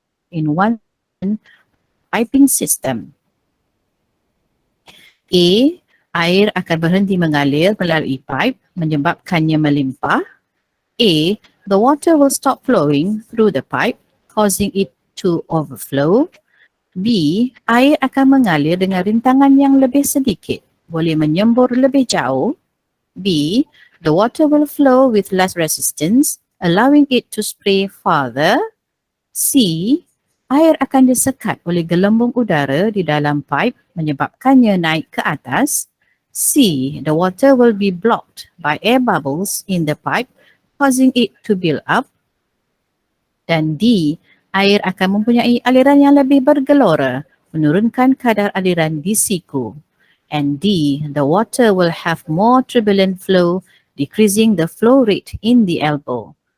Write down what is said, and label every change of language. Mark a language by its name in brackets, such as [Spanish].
[English] in one piping system. [Malay] A. Air akan berhenti mengalir melalui pipe menyebabkannya melimpah. A. [English] The water will stop flowing through the pipe, causing it to overflow. B. [Malay] Air akan mengalir dengan rintangan yang lebih sedikit, boleh menyembur lebih jauh. B. [English] The water will flow with less resistance, allowing it to spray farther. C. [Malay] Air akan disekat oleh gelembung udara di dalam pipe menyebabkannya naik ke atas. C. [English] The water will be blocked by air bubbles in the pipe, causing it to build up. [Malay] Dan D. Air akan mempunyai aliran yang lebih bergelora, menurunkan kadar aliran di siku. [English] And D. The water will have more turbulent flow, decreasing the flow rate in the elbow.